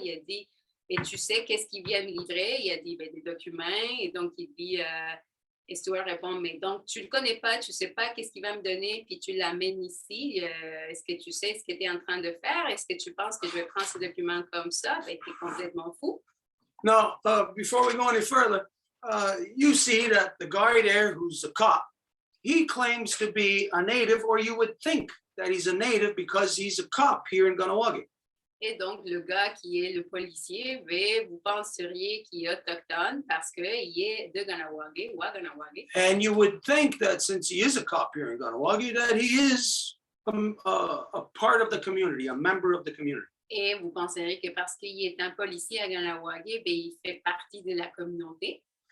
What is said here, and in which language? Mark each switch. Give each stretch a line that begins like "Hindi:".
French: Il a dit, et tu sais qu'est-ce qu'il vient me livrer? Il a dit, ben, des documents. Et donc, il dit, et Stuart répond, mais donc, tu ne le connais pas, tu ne sais pas qu'est-ce qu'il va me donner, puis tu l'amènes ici. Est-ce que tu sais ce que tu es en train de faire? Est-ce que tu penses que je vais prendre ces documents comme ça? Ben, tu es complètement fou.
English: Now, before we go any further, you see that the guy there who's a cop, he claims to be a native, or you would think that he's a native because he's a cop here in Ganawagi.
French: Et donc, le gars qui est le policier, ben, vous penseriez qu'il est autochtone parce qu'il est de Ganawagi ou à Ganawagi.
English: And you would think that since he is a cop here in Ganawagi, that he is a part of the community, a member of the community.
French: Et vous penseriez que parce qu'il est un policier à Ganawagi, ben, il fait partie de la communauté.